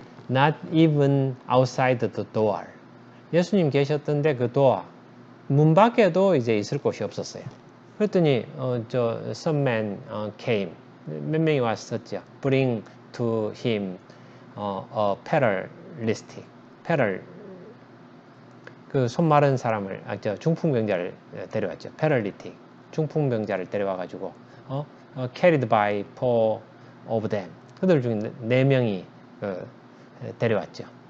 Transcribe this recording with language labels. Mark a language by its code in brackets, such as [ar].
[en] Not even outside the door. [ko] 예수님 계셨던데 그 door 문 밖에도 이제 있을 곳이 없었어요. 그랬더니 [en] some men came. [ko] 몇 명이 왔었죠. [en] Bring to him a paralytic. [ko] 그 손 마른 사람을 중풍병자를 데려왔죠. [en] paralytic. [ko] 중풍병자를 데려와가지고 [en] carried by four of them. [ko] 그들 중에 4명이 데려왔죠.